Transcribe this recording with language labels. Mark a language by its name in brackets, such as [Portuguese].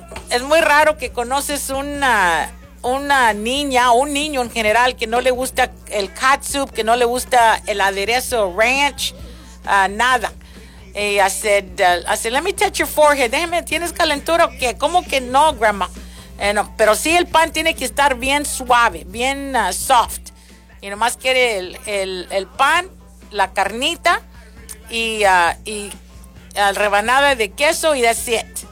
[Spanish] Es muy raro que conoces una niña o un niño en general que no le gusta el catsup, que no le gusta el aderezo ranch, nada. [English] Y I said, let me touch your forehead. [Spanish] Déjame, ¿tienes calentura o qué? ¿Cómo que no, grandma? No, pero sí, el pan tiene que estar bien suave, bien soft. Y nomás quiere el pan, la carnita y la rebanada de queso y [English] that's it.